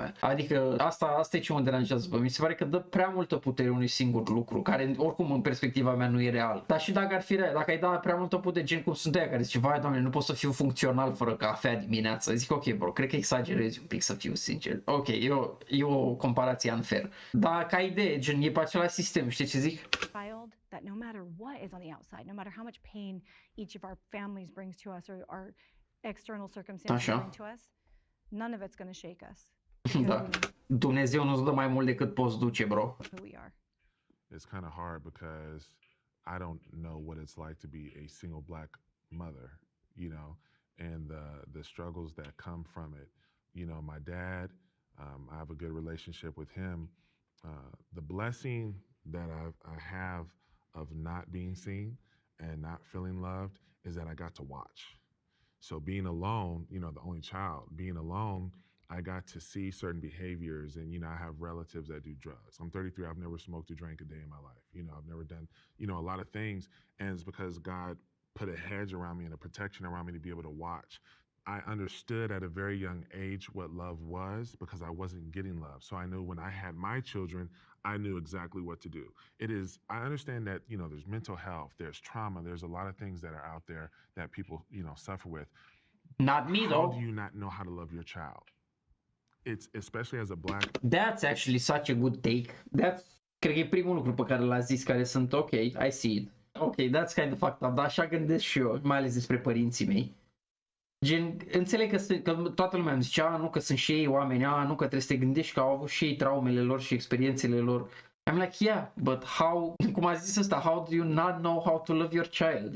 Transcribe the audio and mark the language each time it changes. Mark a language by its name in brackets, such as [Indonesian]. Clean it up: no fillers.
[Romanian] Adică asta e ce mă deranjează. Mi se pare că dă prea multă putere unui singur lucru, care oricum în perspectiva mea nu e real. Dar și dacă ar fi real, dacă ai da prea multă putere, gen cum sunt aia care zice, vai Doamne, nu pot să fiu funcțional fără cafea dimineața. Zic, ok, bro, cred că exagerezi un pic, să fiu sincer. Ok, e o comparație unfair. Dar ca idee, gen, e pe același sistem, știi ce zic? [English] Child, that no matter what is on the outside, no matter how much pain each of our families brings to us or our external circumstances bring to us, none of it's going to shake us. [Romanian] Da. Dumnezeu nu-ți dă mai mult decât poți duce, bro. [English] Who we are. It's kind of hard because I don't know what it's like to be a single black mother, you know, and the struggles that come from it. You know, my dad, I have a good relationship with him. The blessing that I have of not being seen and not feeling loved is that I got to watch. So being alone, you know, the only child, being alone, I got to see certain behaviors and, you know, I have relatives that do drugs. I'm 33, I've never smoked or drank a day in my life. You know, I've never done, you know, a lot of things. And it's because God put a hedge around me and a protection around me to be able to watch. I understood at a very young age what love was because I wasn't getting love. So I knew when I had my children, I knew exactly what to do. I understand that, you know, there's mental health, there's trauma, there's a lot of things that are out there that people, you know, suffer with. Not me, though. How do you not know how to love your child? It's especially as a black... That's actually such a good take. [Romanian] Cred că e primul lucru pe care l-a zis, care sunt ok, [English] I see it. Ok, that's kind of fucked up, [Romanian] dar așa gândesc și eu, mai ales despre părinții mei. Gen, înțeleg că toată lumea îmi zice, nu, că sunt și ei oameni, nu, că trebuie să te gândești că au avut și ei traumele lor și experiențele lor. [English] I'm like, yeah, but how, [Romanian] cum a zis ăsta, [English] how do you not know how to love your child?